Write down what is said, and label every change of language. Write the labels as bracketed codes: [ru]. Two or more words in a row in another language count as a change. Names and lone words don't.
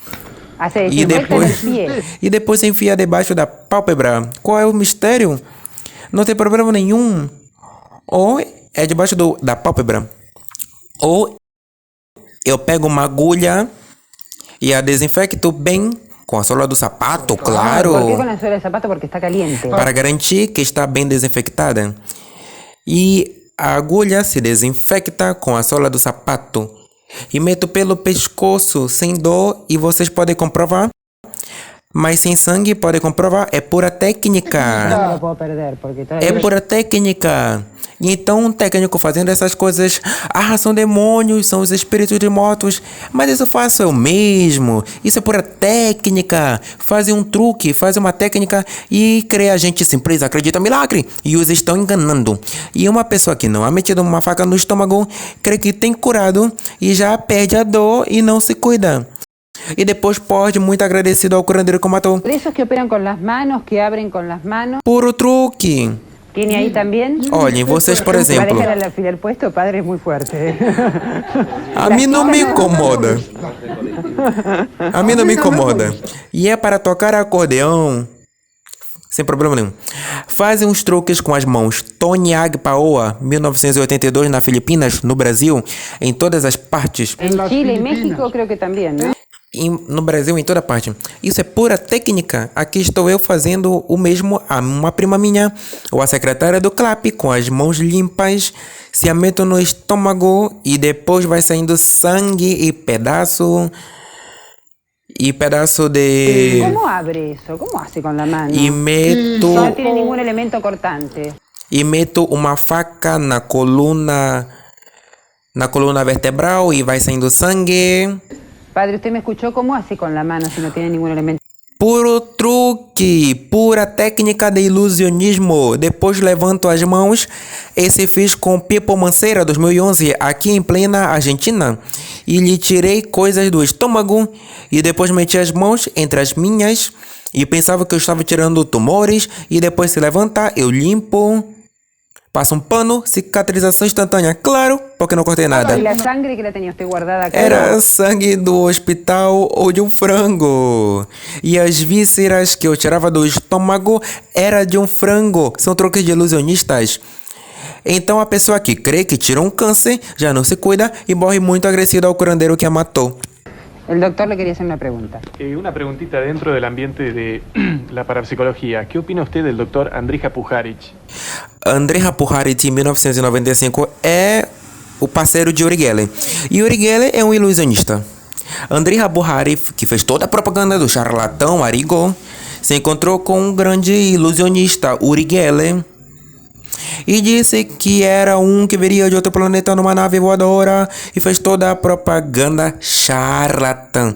[pt] E depois enfia debaixo da pálpebra. Qual é o mistério? Não tem problema nenhum. Ou é debaixo da pálpebra. Ou eu pego uma agulha e a desinfecto bem com a sola do sapato, claro. [es] ¿Por qué con la suela del zapato? Porque está caliente. [pt] Para garantir que está bem desinfectada. E a agulha se desinfecta com a sola do sapato. E meto pelo pescoço sem dor e vocês podem comprovar. Mas sem sangue, pode comprovar, é pura [es] No [pt] técnica. [es] me lo puedo perder porque todavía... [pt] É pura técnica. E então um técnico fazendo essas coisas, são demônios, são os espíritos de mortos. Mas isso faço eu mesmo. Isso é pura técnica. Fazem um truque, fazem uma técnica e cria gente simples, acredita em milagre. E os estão enganando. E uma pessoa que não ha metido uma faca no estômago, crê que tem curado e já perde a dor e não se cuida. E depois pode, muito agradecido ao curandeiro que o matou. [es] Esos que operan con las manos, que abren con las manos. [pt] Puro truque. [es] ¿Tiene ahí también? [pt] Olhem, vocês, por [es] Para [pt] exemplo, [es] dejar al alfiler puesto, padre, es muy fuerte. [pt] a mim não me incomoda. A mim não me incomoda. E é para tocar acordeão, sem problema nenhum. Fazem uns truques com as mãos. Tony Agpaoa, 1982, na Filipinas, no Brasil, em todas as partes. [es] En Chile y México creo que también, ¿no? [pt] No Brasil, em toda parte. Isso é pura técnica. Aqui estou eu fazendo o mesmo a uma prima minha, ou a secretária do CLAP, com as mãos limpas, se a meto no estômago e depois vai saindo sangue e pedaço de... [es] ¿Cómo abre eso? ¿Cómo hace con la mano? [pt] E meto, [es] No tiene ningún elemento cortante. [pt] e meto uma faca na coluna vertebral e vai saindo sangue. [es] Padre, ¿usted me escuchó? ¿Cómo hace con la mano si no tiene ningún elemento? [pt] Puro truque, pura técnica de ilusionismo. Depois levanto as mãos. Esse fiz com Pipo Manceira, 2011, aqui em plena Argentina. E lhe tirei coisas do estômago. E depois meti as mãos entre as minhas. E pensava que eu estava tirando tumores. E depois se levanta, eu limpo. Passo um pano, cicatrização instantânea. Claro, porque não cortei nada. [es] ¿Y la sangre que la tenía usted guardada acá? [pt] Era sangue do hospital ou de um frango. E as vísceras que eu tirava do estômago era de um frango. São truques de ilusionistas. Então a pessoa que crê que tirou um câncer já não se cuida e morre muito agressivo ao curandeiro que a matou. [es] El doctor le quería hacer una pregunta. Una preguntita dentro del ambiente de la parapsicología. ¿Qué opina usted del doctor Andrija Puharic? [pt] Andrija Puharic, em 1995, é o parceiro de Uri Geller. E Uri Geller é um ilusionista. Andrija Puharic, que fez toda a propaganda do charlatão Arigo, se encontrou com um grande ilusionista, Uri Geller, e disse que era um que viria de outro planeta numa nave voadora e fez toda a propaganda charlatã.